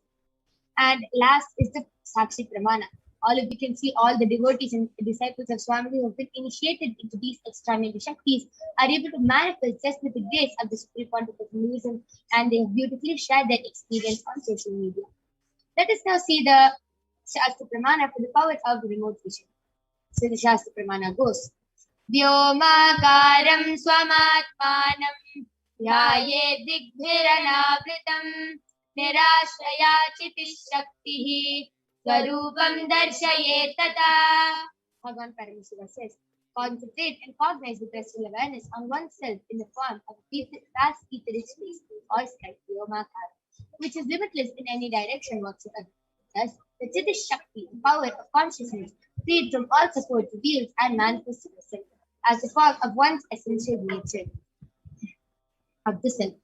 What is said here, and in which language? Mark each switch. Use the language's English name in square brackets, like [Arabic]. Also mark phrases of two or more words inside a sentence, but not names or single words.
[English] And last is the [Sanskrit] Sakshi Pramana. [English] All of you can see all the devotees and disciples of Swami who have been initiated into these extraordinary Shaktis are able to manifest just with the grace of the Supreme Pontiff of Hinduism, and they have beautifully shared their experience on social media. Let us now see the [Sanskrit] Shastra Pramana [English] for the power of remote vision. So the [Sanskrit] Shastra Pramana [English] goes, [Sanskrit] Vyomakaram swamatmanam dhyaye digbhiranavritam nirashraya chitishaktihi swarupam darshaye tata. [English] Bhagavan Paramashiva says, concentrate and cognize with restful awareness on oneself in the form of a vast etheric space or sky, Vyomakara, which is limitless in any direction whatsoever. Thus, the [Sanskrit] Chitta Shakti, [English] power of consciousness, freed from all support, reveals and manifests itself as the form of one's essential nature of the self.